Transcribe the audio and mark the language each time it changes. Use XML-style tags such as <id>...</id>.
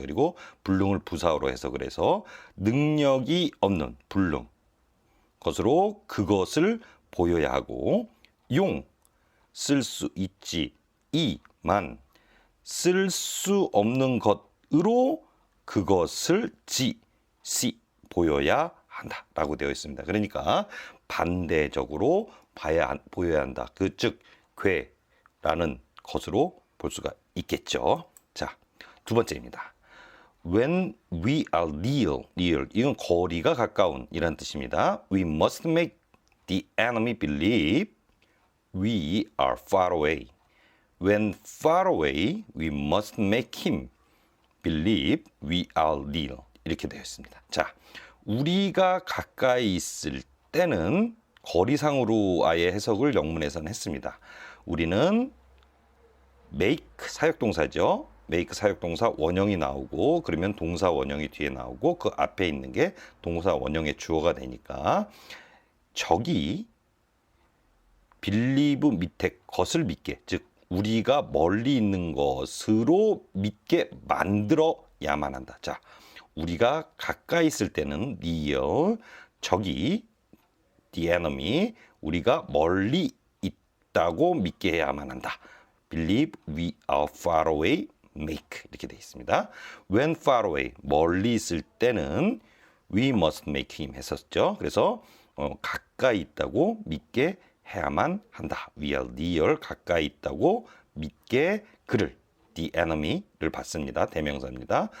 <ko>그리고 불능을 부사어로 해석을 해서 능력이 없는 불능 것으로 그것을 보여야 하고 용 쓸 수 있지 이만 쓸 수 없는 것으로 그것을 시 보여야 한다라고 되어 있습니다. 그러니까 반대적으로 보여야 한다. 즉 괴라는 것으로 볼 수가 있겠죠. 자, 두 번째입니다.</ko> <en>When we are near</en> <ko>이건 거리가 가까운 이란 뜻입니다.</ko> <en>We must make the enemy believe we are far away. When far away, we must make him believe we are near.</en> <ko>이렇게 되어 있습니다. 자, 우리가 가까이 있을 때는 거리상으로 아예 해석을 영문에서는 했습니다. 우리는 make 사역동사죠. make 사역동사 원형이 나오고 그러면 동사 원형이 뒤에 나오고 그 앞에 있는 게 동사 원형의 주어가 되니까 적이 believe 밑에 것을 믿게 즉 우리가 멀리 있는 것으로 믿게 만들어야만 한다. 자, 우리가 가까이 있을 때는 near, 적이</ko> <en>the enemy,</en> <ko>우리가 멀리 있다고 믿게 해야만 한다.</ko> <en>Believe we are far away, make</en> <ko>이렇게 되어 있습니다.</ko> <en>When far away,</en> <ko>멀리 있을 때는</ko> <en>we must make him</en> <ko>했었죠. 그래서 가까이 있다고 믿게 해야만 한다.</ko> <en>We are near,</en> <ko>가까이 있다고 믿게 그를</ko> <en>the enemy</en> <ko>를 받습니다. 대명사입니다.</ko>